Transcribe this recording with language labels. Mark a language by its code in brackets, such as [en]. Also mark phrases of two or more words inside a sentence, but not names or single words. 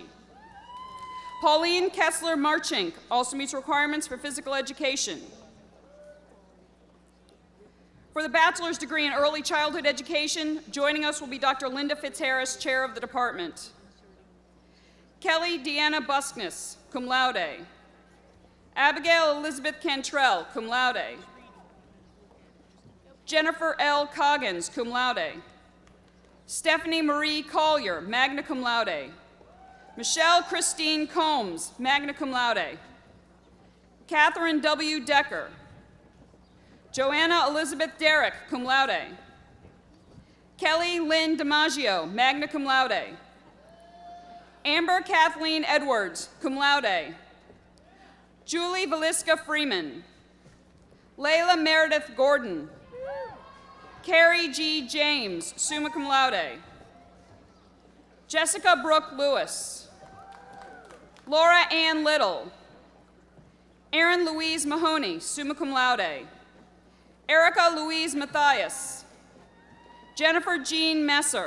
[en] Pauline Kessler Marchink also meets requirements for physical education. For the bachelor's degree in early childhood education, joining us will be Dr. Linda Fitzharris, chair of the department. Kelly Deanna Buskness, [la] cum laude. [en] Abigail Elizabeth Cantrell, [la] cum laude. [en] Jennifer L. Coggins, [la] cum laude. [en] Stephanie Marie Collier, [la] magna cum laude. [en] Michelle Christine Combs, [la] magna cum laude. [en] Catherine W. Decker. Joanna Elizabeth Derrick, [la] cum laude. [en] Kelly Lynn DiMaggio, [la] magna cum laude. [en] Amber Kathleen Edwards, [la] cum laude. [en] Julie Valiska Freeman. Layla Meredith Gordon. Carrie G. James, [la] summa cum laude. [en] Jessica Brooke Lewis. Laura Ann Little. Erin Louise Mahoney, [la] summa cum laude. [en] Erica Louise Mathias. Jennifer Jean Messer.